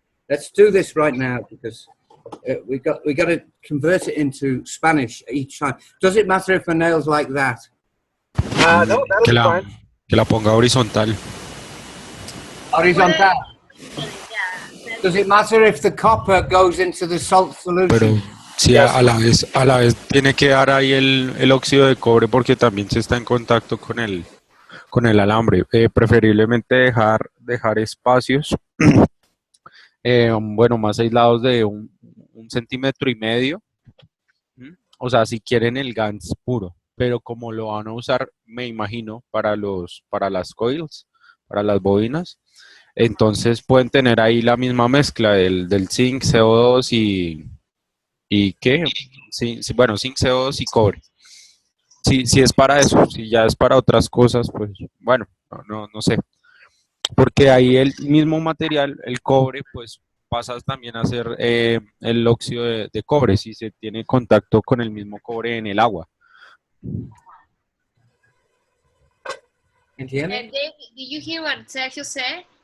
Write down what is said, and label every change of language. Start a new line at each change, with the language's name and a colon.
English: Let's do this right now because we got to convert it into Spanish each time. Does it matter if the nail's like that? No, that'll be fine.
Spanish: Que la ponga horizontal. Horizontal.
English: Does it matter if the copper goes into the salt solution?
Spanish: Pero sí, a la vez tiene que dar ahí el óxido de cobre porque también se está en contacto con el alambre. Preferiblemente dejar espacios, bueno, más aislados de 1,5 centímetros. O sea, si quieren el GANS puro, pero como lo van a usar, me imagino, para las coils, para las bobinas, entonces pueden tener ahí la misma mezcla del zinc, CO2 y ¿qué? Sí, bueno, zinc, CO2 y cobre. Si es para eso, si ya es para otras cosas, pues bueno, no sé. Porque ahí el mismo material, el cobre, pues pasa también a ser el óxido de cobre si se tiene contacto con el mismo cobre en el agua. ¿Entiendes?
English: Dave, did you hear what Sergio said?